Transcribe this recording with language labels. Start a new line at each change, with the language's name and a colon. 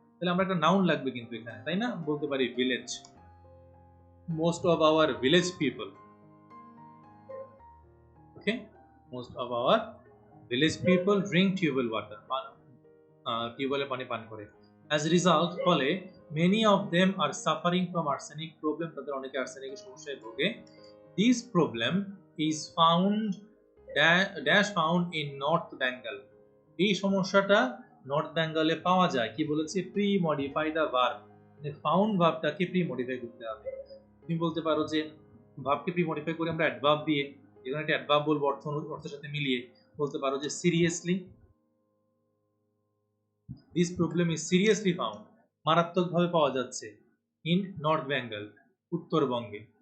Bangla: তাহলে আমরা একটা নাউন লাগবে কিন্তু এখানে, তাই না? বলতে পারি village,
English: Most of our village people. Okay, most of our village people drink tubewell water,
Bangla: টিউবওয়েলের পানি পান করে।
English: as result,
Bangla: ফলে
English: many of them are suffering from arsenic problem,
Bangla: তাদের অনেকে আর্সেনিকের সমস্যায় ভোগে।
English: This problem is found found in North Bengal।
Bangla: এই সমস্যাটা নর্থ বেঙ্গলে পাওয়া যায়। কি বলেছে?
English: pre modify the verb,
Bangla: মানে ফাউন্ড ভার্বটাকে প্রি মডিফাই করতে হবে। তুমি বলতে পারো যে ভার্বকে প্রি মডিফাই করে আমরা অ্যাডভার্ব দিয়ে, এখানে একটা অ্যাডভার্ব বলবো অর্থের সাথে মিলিয়ে, বলতে পারো যে seriously,
English: this problem is seriously found,
Bangla: মারাত্মকভাবে পাওয়া যাচ্ছে,
English: in north Bengal,
Bangla: উত্তরবঙ্গে।